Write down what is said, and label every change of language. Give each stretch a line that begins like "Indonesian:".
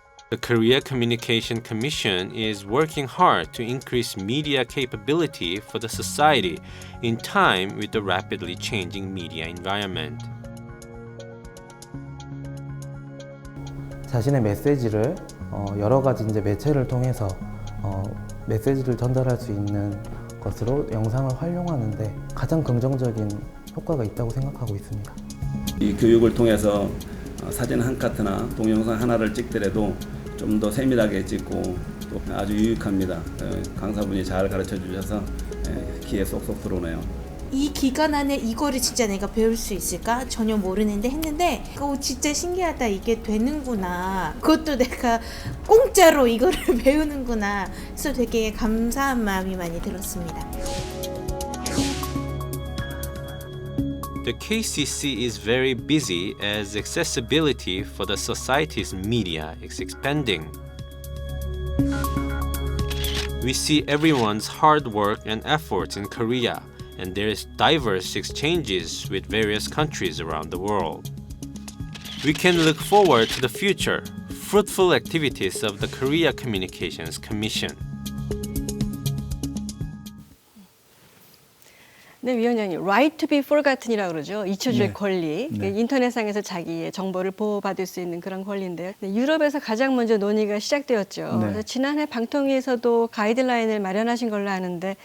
English: The Korea Communication Commission is working hard to increase media capability for the society in time with the rapidly changing media environment.
Korean: 자신의 메시지를 여러 가지 이제 매체를 통해서 메시지를 전달할 수 있는 것으로 영상을 활용하는데 가장 긍정적인 효과가 있다고 생각하고 있습니다. 이 교육을 통해서 사진 한 카트나 동영상 하나를 찍더라도 좀 더 세밀하게 찍고 또 아주 유익합니다. 강사분이 잘 가르쳐 주셔서 귀에 쏙쏙 들어오네요. 이 기간 안에 이거를 진짜 내가 배울 수 있을까? 전혀 모르는데 했는데 진짜 신기하다. 이게 되는구나. 그것도 내가 공짜로 이거를 배우는구나. 그래서 되게 감사한 마음이 많이 들었습니다.
English: The KCC is very busy as accessibility for the society's media is expanding. We see everyone's hard work and efforts in Korea, and there's diverse exchanges with various countries around the world. We can look forward to the future, fruitful activities of the Korea Communications Commission.
Korean: 네, 위원장님,
English: right to be forgotten
Korean: 이라고 그러죠. 잊혀질 네. 권리. 네. 인터넷상에서 자기의 정보를 보호받을 수 있는 그런 권리인데요. 네, 유럽에서 가장 먼저 논의가 시작되었죠. 네. 그래서 지난해 방통위에서도 가이드라인을 마련하신 걸로 아는데